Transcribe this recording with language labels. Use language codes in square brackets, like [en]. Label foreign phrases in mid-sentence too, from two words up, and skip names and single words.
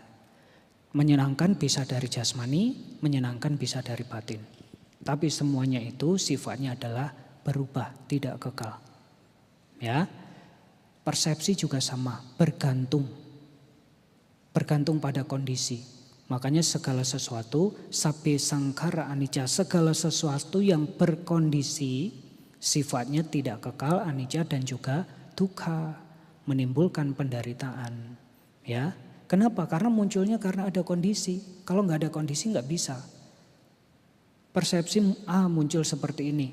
[id] Menyenangkan bisa dari jasmani, menyenangkan bisa dari batin. Tapi semuanya itu sifatnya adalah berubah, tidak kekal. Ya. Persepsi juga sama, bergantung. Bergantung pada kondisi. Makanya segala sesuatu, [pi] sabbe sangkara anicca, [id] segala sesuatu yang berkondisi sifatnya tidak kekal, anicca dan juga dukkha, menimbulkan penderitaan. Ya, kenapa? Karena munculnya karena ada kondisi. Kalau nggak ada kondisi nggak bisa. Persepsi muncul seperti ini.